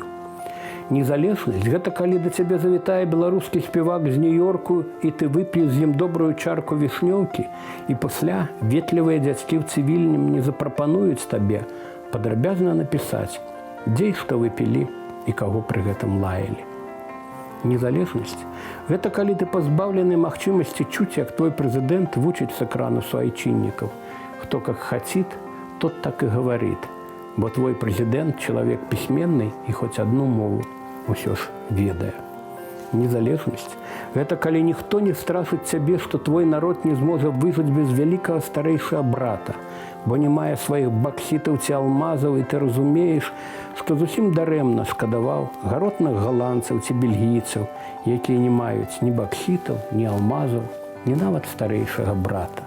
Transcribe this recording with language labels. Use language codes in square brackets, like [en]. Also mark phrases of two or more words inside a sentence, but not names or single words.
[be] Незалежнасць – гэта калі да цябе завітае беларускі спевак з Нью-Йорку, і ты вып'еш з ім добрую чарку вішнёўкі, і пасля ветлівыя дзядзькі ў цывільным не запрапануюць табе падрабязна напісаць, дзе і што вы пілі і каго пры гэтым лаялі. Незалежнасць – гэта калі ты пазбаўлены магчымасці чуць, як твой прэзідэнт вучыць з экрану суайчыннікаў. [ru] Хто как хаціт, тот так і гаварыт, [be] бо твой прэзідэнт – чалавек пісьменны і хоць адну мову усё ж ведае. Незалежнасць – гэта калі ніхто не страшыць цябе, што твой народ не зможа выжыць без вялікага старэйшага брата, бо не мае сваіх баксітаў ці алмазаў, і ты разумееш, што зусім дарэмна шкадаваў гаротных галандцаў ці бельгійцаў, якія не маюць ні баксітаў, ні алмазаў, ні нават старэйшага брата.